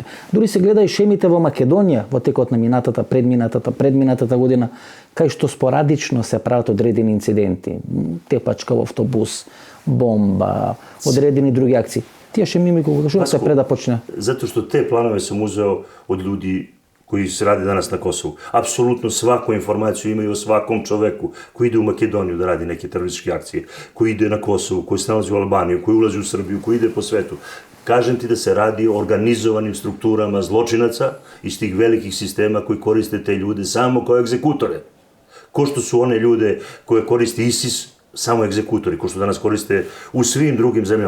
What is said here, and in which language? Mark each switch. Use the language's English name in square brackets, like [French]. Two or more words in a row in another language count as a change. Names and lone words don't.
[Macedonian] Дури се гледа и шемите во Македонија во текот на предминатата година, кај што спорадично се прават одредени инциденти, тепачка во автобус, бомба, одредени други акции. Тие шеми ми го кажувате пред да почне. [Serbian] Зато што те планове сум узео од [Macedonian] луѓи кои [Serbian] се ради данас на Косово. Апсолутно сваку информацiju имaju o svakom čoveku koji ide u Makedoniju da radi neke terorističke akcije, koji ide na Kosovo, koji se nalazi u Albaniju, koji ulazi u Srbiju, koji ide po svetu. Kažem ti da se radi o organizovanim strukturama zločinaca iz tih velikih sistema koji koriste te ljude samo kao egzekutore. Ko što su one ljude koje koristi ISIS, samo egzekutori, ko što danas koriste u svim drugim zemljama.